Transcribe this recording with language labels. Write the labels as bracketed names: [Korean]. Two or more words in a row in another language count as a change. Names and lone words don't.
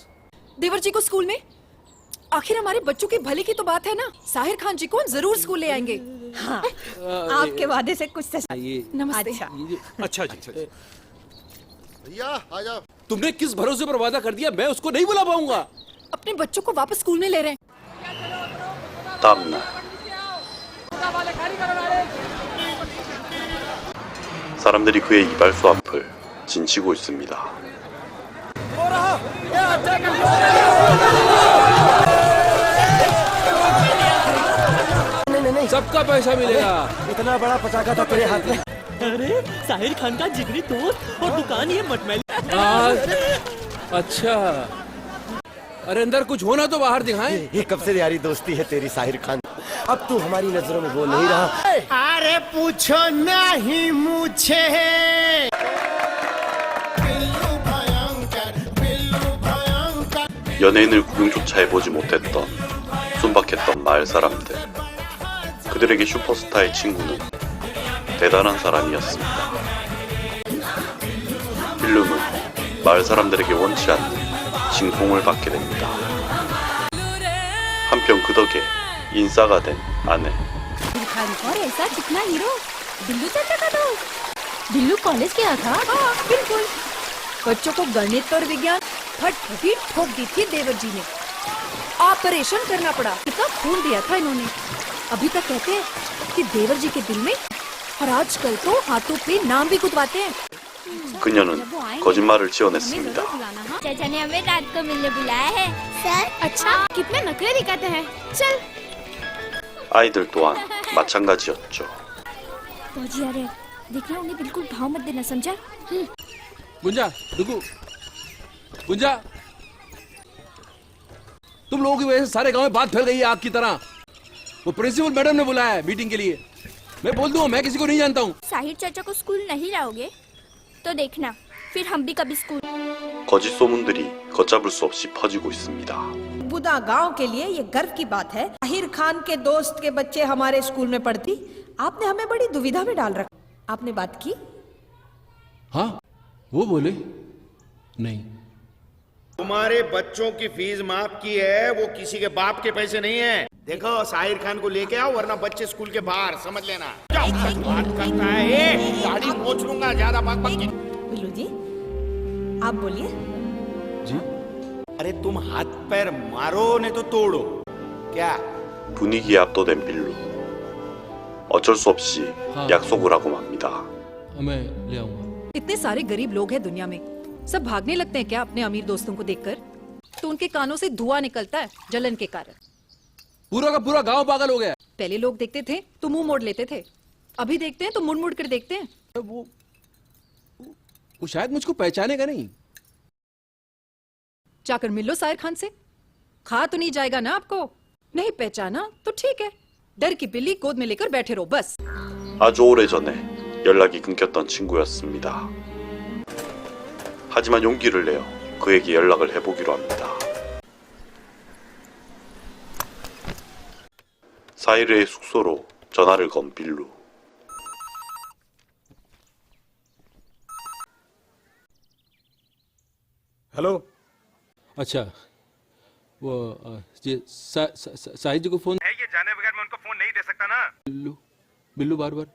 [Hindi] देवर जी को स्कूल में, आखिर हमारे बच्चों के भले की तो बात है ना। साहिर खान जी को जरूर स्कूल ले आएंगे। हाँ आपके वादे से कुछ तो ये नमस्ते। अच्छा अच्छा जी। भैया आ जाओ। तुमने किस भरोसे पर वादा कर दिया, मैं उसको नहीं बुला पाऊंगा। अपने बच्चों को वापस स्कूल में ले रहे हैं। [Korean] 다음 날 사람들이 그의 이발소 앞을 진치고 있습니다. [Hindi] सबका पैसा मिलेगा। इतना बड़ा पटाखा था तेरे हाथ में। अरे साहिर खान का जिगरी दोस्त और दुकान ये मटमैली। अच्छा, अरे अंदर कुछ होना तो बाहर दिखाएं। ये कब से यारी दोस्ती है तेरी साहिर खान? अब तू हमारी नजरों में वो नहीं रहा। अरे पूछो नहीं मुझे। [Korean] 연예인을 구경조차 해보지 못했던 순박했던 마을 사람들. 그들에게 슈퍼스타의 친구는 대단한 사람이었습니다. 필름은 마을 사람들에게 원치 않는 진공을 받게 됩니다. 한편 그 덕에 인싸가 된 아내. [Hindi] और ऐसा कितना हीरो, बिल्लू चाचा का दोस्त। बिल्लू कॉलेज गया था। हाँ बिल्कुल, बच्चों को गणित और विज्ञान फटफटी ठोक दी थी देवर जी ने। ऑपरेशन करना पड़ा, इतना खून दिया था इन्होंने। अभी तक कहते हैं कि देवर जी के दिल में, और आजकल तो हाथों पे नाम भी गुदवाते हैं। [Korean] 그녀는 거짓말을 지어냈습니다. [Hindi] चाचा ने हमें रात को मिलने बुलाया है। सर अच्छा, कितने नखरे दिखाते हैं। चल [Korean] 아이들 또한 마찬가지였죠. [Hindi] फौजी अरे देखना, उन्हें बिल्कुल भाव मत देना, समझा? गुंजा, रुको। गुंजा, तुम लोगों की वजह से सारे गांव में बात फैल गई है आग की तरह। वो [English] principal madam [Hindi] ने बुलाया है मीटिंग के लिए। मैं बोल दूं, मैं किसी को नहीं जानता हूँ। साहिर चाचा को स्कूल नहीं लाओगे तो देखना, फिर हम भी कभी स्कूल। [Korean] 거짓 소문들이 걷잡을 수 없이 퍼지고 있습니다. [Hindi] बुदा गांव के लिए ये गर्व की बात है, साहिर खान के दोस्त के बच्चे हमारे स्कूल में पढ़ती। आपने हमें बड़ी दुविधा में डाल रखा। आपने बात की? हाँ, वो बोले नहीं। तुम्हारे बच्चों की फीस माफ की है, वो किसी के बाप के पैसे नहीं है। देखो साहिर खान को लेके आओ वरना बच्चे स्कूल के बाहर, समझ लेना। बात करता है ये, दाढ़ी पोंछ लूंगा ज्यादा बात बात की। बिल्लू जी आप बोलिए। जी अरे तुम हाथ पैर मारो नहीं तो तोड़ो क्या? [Korean] 분위기에 압도된 빌루. 어쩔 수 없이 약속을 하고 맙니다. [Hindi] मैं ले आऊंगा। इतने सारे गरीब लोग हैं दुनिया में, सब भागने लगते हैं क्या अपने अमीर दोस्तों को देखकर? तो उनके कानों से धुआं निकलता है जलन के कारण। पूरा का पूरा गांव पागल हो गया। पहले लोग देखते थे तो मुंह मोड़ लेते थे, अभी देखते हैं तो मुड़ मुड़ कर देखते हैं। वो शायद मुझको पहचानेगा नहीं। जाकर मिल लो साहिर खान से, खा तो नहीं जाएगा ना आपको? नहीं पहचाना तो ठीक है, डर की बिल्ली गोद में लेकर बैठे रहो बस। [Korean] 아주 오래전에 연락이 끊겼던 친구였습니다. 하지만 용기를 내어 그에게 연락을 해보기로 합니다. 사이르의 숙소로 전화를 건 빌루. [Hindi] हेलो। अच्छा वो ये साहिर जी को फोन ये जाने बगैर मैं उनको फोन नहीं दे सकता ना। बिल्लू बिल्लू बार बार